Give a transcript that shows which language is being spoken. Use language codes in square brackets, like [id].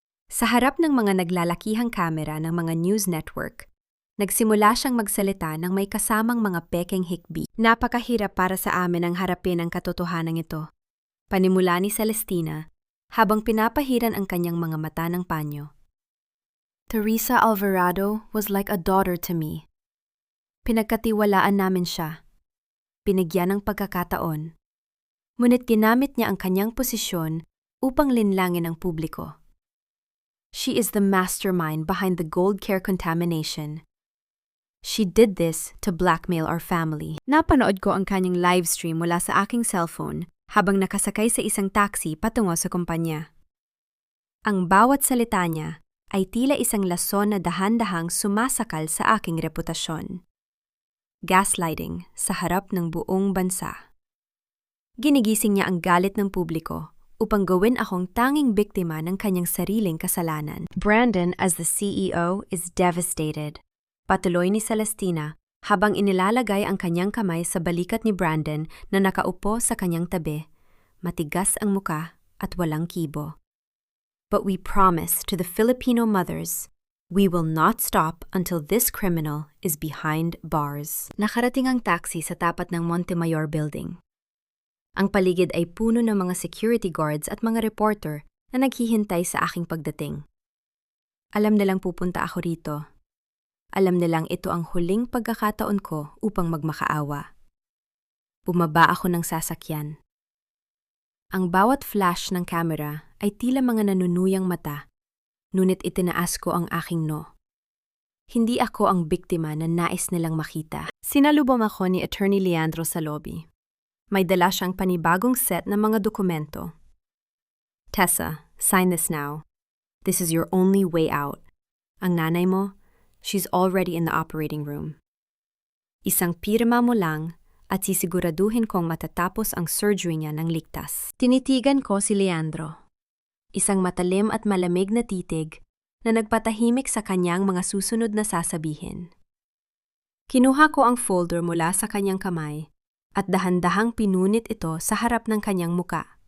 [tl] Sa harap ng mga naglalakihang kamera ng mga news network, nagsimula siyang magsalita ng may kasamang mga pekeng hikbi. Napakahirap para sa amin ang harapin ang katotohanan ito. Panimula ni Celestina, habang pinapahiran ang kanyang mga mata ng panyo. [en] Teresa Alvarado was like a daughter to me. [tl] Pinagkatiwalaan namin siya. Binigyan ng pagkakataon. Ngunit ginamit niya ang kanyang posisyon upang linlangin ang publiko. [en] She is the mastermind behind the Gold Care contamination. She did this to blackmail our family. [tl] Napanood ko ang kanyang livestream mula sa aking cellphone habang nakasakay sa isang taxi patungo sa kumpanya. Ang bawat salita niya ay tila isang lason na dahan-dahang sumasakal sa aking reputasyon. Gaslighting sa harap ng buong bansa. Ginigising niya ang galit ng publiko upang gawin akong tanging biktima ng kanyang sariling kasalanan. [en] Brandon, as the CEO, is devastated. [tl] Patuloy ni Celestina habang inilalagay ang kanyang kamay sa balikat ni Brandon na nakaupo sa kanyang tabi. Matigas ang muka at walang kibo. [en] But we promise to the Filipino mothers, we will not stop until this criminal is behind bars. [tl] Nakarating ang taxi sa tapat ng Montemayor building. Ang paligid ay puno ng mga security guards at mga reporter na naghihintay sa aking pagdating. Alam nilang pupunta ako rito. Alam nilang ito ang huling pagkakataon ko upang magmakaawa. Bumaba ako ng sasakyan. Ang bawat flash ng camera ay tila mga nanunuyang mata, ngunit itinaas ko ang aking no. Hindi ako ang biktima na nais nilang makita. Sinalubong ako ni Attorney Leandro sa lobby. May dala siyang panibagong set ng mga dokumento. [en] Tessa, sign this now. This is your only way out. [tl] Ang nanay mo, [en] she's already in the operating room. [tl] Isang pirma mo lang at sisiguraduhin kong matatapos ang surgery niya ng ligtas. Tinitigan ko si Leandro. Isang matalim at malamig na titig na nagpatahimik sa kanyang mga susunod na sasabihin. Kinuha ko ang folder mula sa kanyang kamay at dahan-dahang pinunit ito sa harap ng kanyang muka.